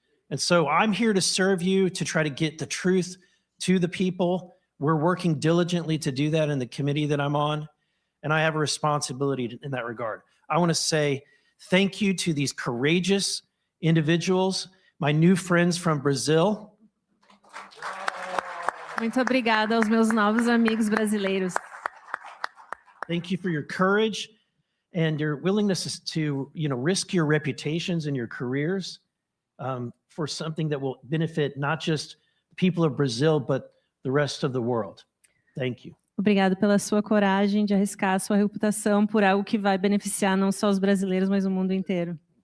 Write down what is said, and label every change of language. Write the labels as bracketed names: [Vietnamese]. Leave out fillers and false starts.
[English] And so I'm here to serve you, to try to get the truth to the people. We're working diligently to do that in the committee that I'm on. And I have a responsibility in that regard. I want to say thank you to these courageous individuals, my new friends from Brazil. [Portuguese] Muito obrigada aos meus novos amigos brasileiros. [English] Thank you for your courage and your willingness to, risk your reputations and your careers for something that will benefit not just the people of Brazil, but the rest of the world. Thank you. [Portuguese] Obrigado pela sua coragem de arriscar a sua reputação por algo que vai beneficiar não só os brasileiros, mas o mundo inteiro.